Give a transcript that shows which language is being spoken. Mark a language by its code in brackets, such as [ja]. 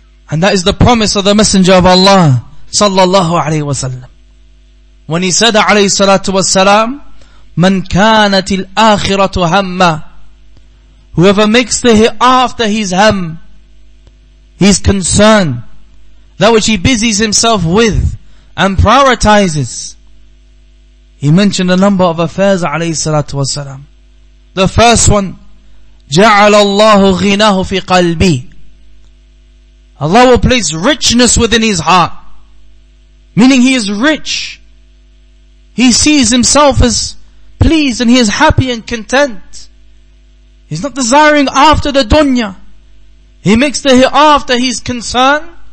[en] And that is the promise of the Messenger of Allah sallallahu alayhi wa sallam, when he said alayhi salatu wassalam, [ar] Man kanat al-akhiratu hamma. [en] Whoever makes the hereafter his ham, his concern, that which he busies himself with and prioritizes. He mentioned a number of affairs alayhi salatu wassalam. The first one, [ar] جَعَلَ اللَّهُ غِنَاهُ فِي قَلْبِهِ. [en] Allah will place richness within his heart, meaning he is rich. He sees himself as pleased and he is happy and content. He's not desiring after the dunya. He makes the hereafter his concern.